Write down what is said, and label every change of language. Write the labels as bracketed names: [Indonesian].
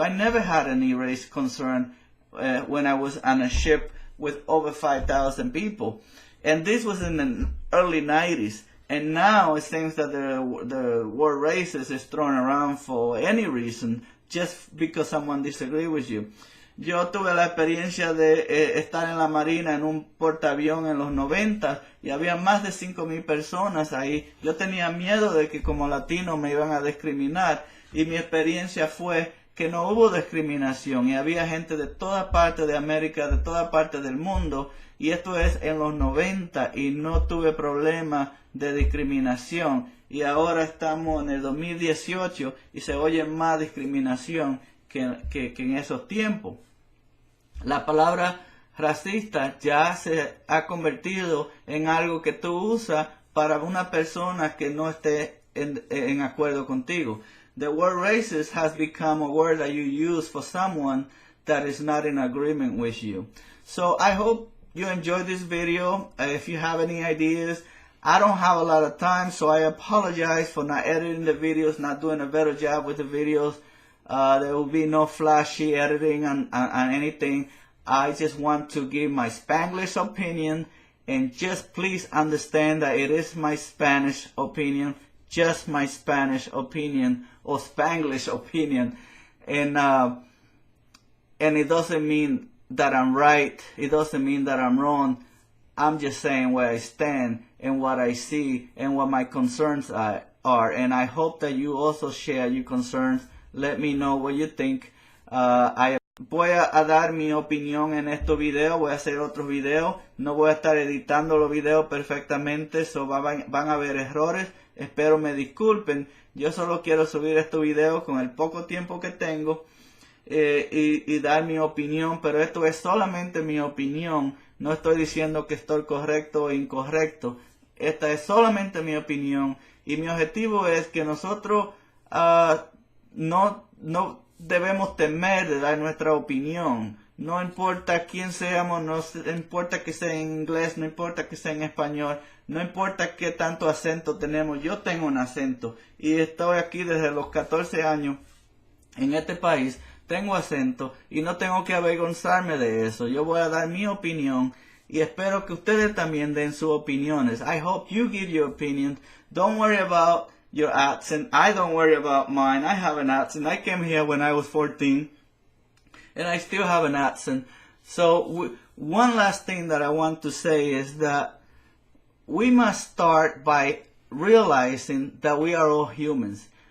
[English] I never had any race concern when I was on a ship with over 5,000 people. And this was in the early 90s. And now it seems that the word racist is thrown around for any reason, just because someone disagrees with you. [Spanish] Yo tuve la experiencia de estar en la Marina en un portaavión en los 90 y había más de 5,000 personas ahí. Yo tenía miedo de que como latino me iban a discriminar y mi experiencia fue que no hubo discriminación y había gente de toda parte de América, de toda parte del mundo, y esto es en los 90 y no tuve problema de discriminación. Y ahora estamos en el 2018 y se oye más discriminación que en esos tiempos. La palabra racista ya se ha convertido en algo que tú usas para una persona que no esté en acuerdo contigo. [English] The word racist has become a word that you use for someone that is not in agreement with you. So I hope you enjoyed this video. If you have any ideas, I don't have a lot of time, so I apologize for not editing the videos, not doing a better job with the videos. There will be no flashy editing on anything. I just want to give my Spanglish opinion, and just please understand that it is my Spanish opinion, just my Spanish opinion or Spanglish opinion, and it doesn't mean that I'm right. It doesn't mean that I'm wrong. I'm just saying where I stand and what I see and what my concerns are, and I hope that you also share your concerns. Let me know what you think. [Spanish] Voy a dar mi opinión en estos videos, voy a hacer otros videos, no voy a estar editando los videos perfectamente, so van a haber errores, espero me disculpen. Yo solo quiero subir estos videos con el poco tiempo que tengo y dar mi opinión, pero esto es solamente mi opinión, no estoy diciendo que estoy correcto o incorrecto, esta es solamente mi opinión y mi objetivo es que nosotros no debemos temer de dar nuestra opinión. No importa quién seamos, no importa que sea en inglés, no importa que sea en español, no importa qué tanto acento tenemos. Yo tengo un acento y estoy aquí desde los 14 años en este país. Tengo acento y no tengo que avergonzarme de eso. Yo voy a dar mi opinión y espero que ustedes también den sus opiniones. [English] I hope you give your opinion. Don't worry about your accent. I don't worry about mine. I have an accent. I came here when I was 14 and I still have an accent. So one last thing that I want to say is that we must start by realizing that we are all humans.